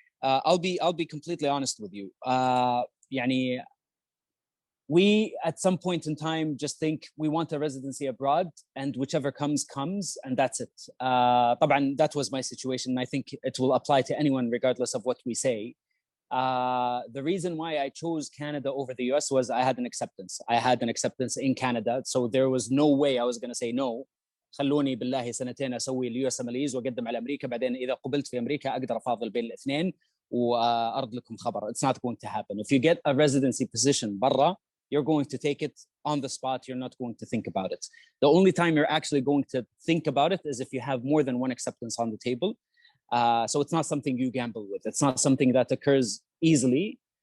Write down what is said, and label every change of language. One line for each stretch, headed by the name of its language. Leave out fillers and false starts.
English: I'll be completely honest with you.
Arabic: يعني
English: we at some point in time just think we want a residency abroad, and whichever comes, and that's it.
Arabic: طبعا
English: that was my situation, and I think it will apply to anyone regardless of what we say. The reason why I chose Canada over the US was I had an acceptance in Canada, so there was no way I was going to say no.
Arabic: خلوني بالله سنتين اسوي اليو اس ماليز واقدم على امريكا، بعدين اذا قبلت في امريكا اقدر افاضل بين الاثنين وارد لكم خبر.
English: It's not going to happen. If you get a residency position
Arabic: برا,
English: you're going to take it on the spot. You're not going to think about it. The only time you're actually going to think about it is if you have more than one acceptance on the table. So it's not something you gamble with. It's not something that occurs easily.